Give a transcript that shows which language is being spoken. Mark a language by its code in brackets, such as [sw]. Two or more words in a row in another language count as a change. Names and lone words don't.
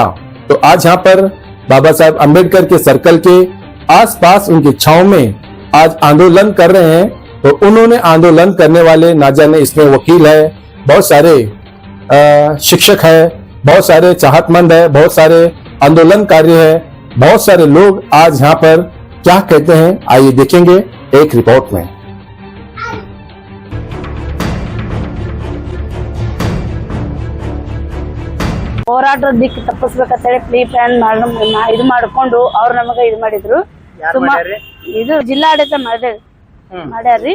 [hi] तो आज यहाँ पर बाबा साहब अम्बेडकर के सर्कल के आसपास उनकी छांव में आज आंदोलन कर रहे हैं। तो उन्होंने आंदोलन करने वाले, ना जाने इसमें वकील है, बहुत सारे शिक्षक है, बहुत सारे चाहतमंद है, बहुत सारे आंदोलनकारी है, बहुत सारे लोग आज यहाँ पर क्या कहते हैं आइए देखेंगे एक रिपोर्ट में। [kn] ಹೋರಾಟದ ದಿಕ್ಕು ತಪ್ಪಿಸ್ಬೇಕಂತೇಳಿ [en] pre plan [kn] ಇದು ಮಾಡ್ಕೊಂಡು ಅವ್ರು ನಮಗ ಇದು ಮಾಡಿದ್ರು. ಇದು ಜಿಲ್ಲಾಡಳಿತ ಮಾಡ್ಯಾರ್ರಿ.